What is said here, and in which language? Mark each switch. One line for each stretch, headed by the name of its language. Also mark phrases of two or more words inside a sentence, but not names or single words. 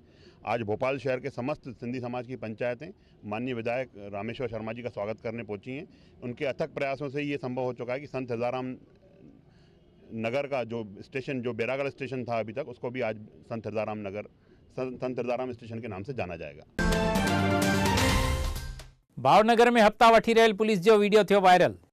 Hindi: आज भोपाल शहर के समस्त सिंधी समाज की पंचायतें माननीय विधायक रामेश्वर शर्मा जी का स्वागत करने पहुंची हैं। उनके अथक प्रयासों से ये संभव हो चुका है कि संत हिरदाराम नगर का जो स्टेशन, जो बैरागढ़ स्टेशन था अभी तक, उसको भी आज संत हिरदाराम स्टेशन के नाम से जाना जाएगा।
Sindhi: भावनगर में हफ्ता वठी रहेल पुलिस जो वीडियो थियो वायरल।